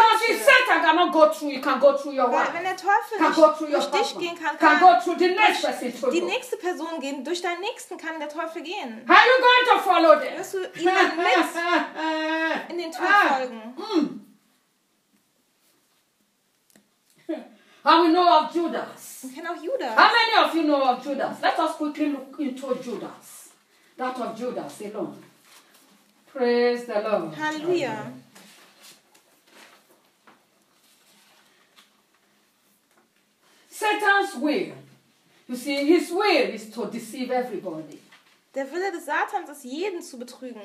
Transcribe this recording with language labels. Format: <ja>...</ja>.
<en>Because if Satan cannot go through, he can go through your wife.</en> <de>Wenn der Teufel durch dich gehen kann,</de> <en>can go through the next person.</en> <de>Die nächste Person gehen durch deinen nächsten kann der Teufel gehen.</de> <en>How are you going to follow them?</en> <de>Wirst du ihnen mit in den Tod folgen?</de> <en>How we know of Judas? We can know Judas. How many of you know of Judas? Let us quickly look into Judas. That of Judas alone. Praise the Lord. Hallelujah. Amen. Satan's will. You see, his will is to deceive everybody.</en> <de>Der Wille des Satans ist, jeden zu betrügen.</de>